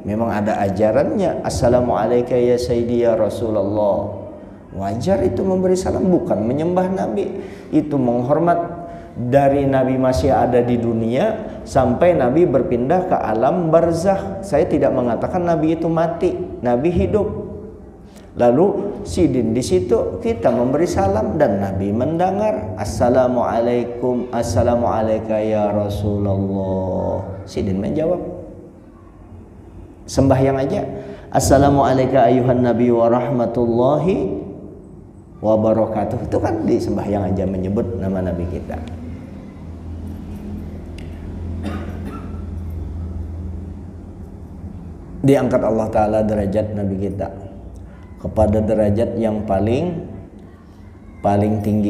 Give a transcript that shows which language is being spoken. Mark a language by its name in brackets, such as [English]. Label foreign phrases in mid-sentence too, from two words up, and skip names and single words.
[Indonesian] Memang ada ajarannya, [Arabic] السلام عليكم يا سيدي يا رسول الله. [Indonesian] Wajar itu memberi salam, bukan menyembah Nabi. Itu menghormat. Dari Nabi masih ada di dunia sampai Nabi berpindah ke alam barzakh. Saya tidak mengatakan Nabi itu mati, Nabi hidup. Lalu sidin di situ kita memberi salam dan Nabi mendengar, assalamualaikum, [Arabic] السلام عليكم يا رسول الله. [Indonesian] Sidin menjawab. Sembahyang aja, [Arabic] السلام عليك أيها النبي ورحمة الله وبركاته. [Indonesian] Itu kan di sembahyang aja menyebut nama Nabi kita. Diangkat Allah Ta'ala derajat Nabi kita kepada derajat yang paling tinggi.